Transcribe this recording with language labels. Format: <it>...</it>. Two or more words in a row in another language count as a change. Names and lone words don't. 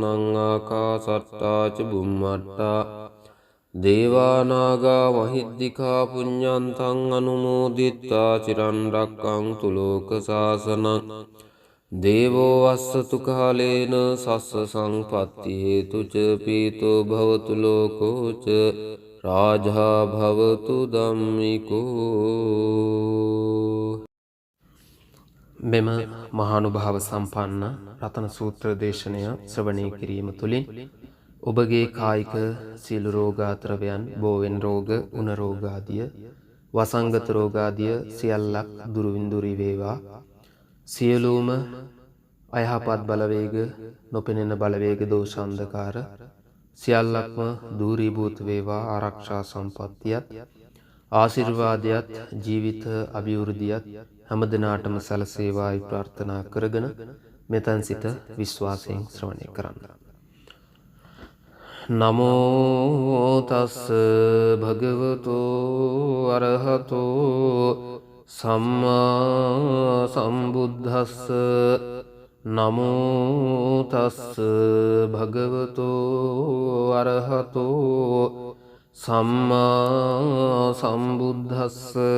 <pi>ආකාසට්ඨා ච බුම්මට්ඨා දේවා නාග මහිද්దికා පුඤ්ඤන්තං අනුමෝදිත්වා චිරං රක්ඛන්තු ලෝක සාසනං දේවෝ වස්සතු කාලේන සස්ස සංපත්ති හේතුච පීතෝ භවතු ලෝකෝච රාජා භවතු ධම්මිකෝ.</pi> <si>මෙම මහානුභාව සම්පන්න රතන සූත්‍ර දේශනය ශ්‍රවණය කිරීම තුළින් ඔබගේ කායික සියලු රෝගාතරවයන් බෝවෙන් රෝග උණ රෝගාදිය වසංගත රෝගාදිය සියල්ලක් දුරුවින්දුරි වේවා. සියලුම අයහපත් බලවේග නොපෙනෙන බලවේග දෝෂාන්ධකාර සියල්ලක්ම දූරීභූත වේවා. ආරක්ෂා සම්පත්තියත් ආශිර්වාදයත් ජීවිත අභිවෘද්ධියත් හැමදිනාටම සැලසේවායි ප්‍රාර්ථනා කරගෙන මෙතන් සිට විශ්වාසයෙන් ශ්‍රවණය කරන්න.</si> <pi>නමෝ තස්ස භගවතෝ අරහතෝ සම්මා සම්බුද්දස්ස. නමෝ තස්ස භගවතෝ අරහතෝ සම්මා සම්බුද්දස්ස.</pi>